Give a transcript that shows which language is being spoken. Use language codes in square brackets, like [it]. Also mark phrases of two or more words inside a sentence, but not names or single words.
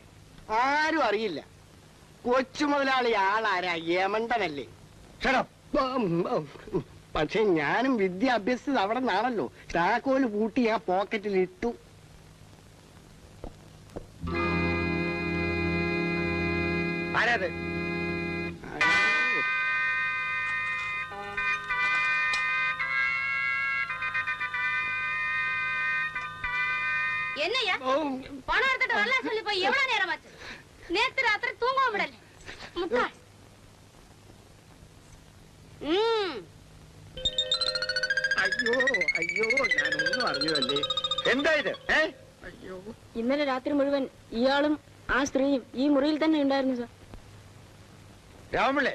[ml] ആരും അറിയില്ല. കൊച്ചു മുതലാളി ആളാരാ? യമണ്ടനല്ലേ? പക്ഷെ ഞാനും വിദ്യ അഭ്യസിച്ചത് അവിടെ നിന്നാണല്ലോ. താക്കോല് പൂട്ടി ആ പോക്കറ്റിൽ ഇട്ടു. ആരാത്? [ta] என்னையா பணம் எடுத்துட்டு வரல சொல்லி போய் எவ்வளவு நேரம் ஆச்சு? நேத்து ராத்திரி தூங்கவும் விடல. முட்டாள். [ml] അയ്യോ അയ്യോ, ഞാനൊന്നും അറിഞ്ഞതല്ലേ. എന്താ ഇത്? അയ്യോ, ഇന്നലെ രാത്രി മുഴുവൻ ഇയാളും ആ സ്ത്രീയും ഈ മുറിയിൽ തന്നെ ഉണ്ടായിരുന്നു സാർ. രാമപിള്ളേ,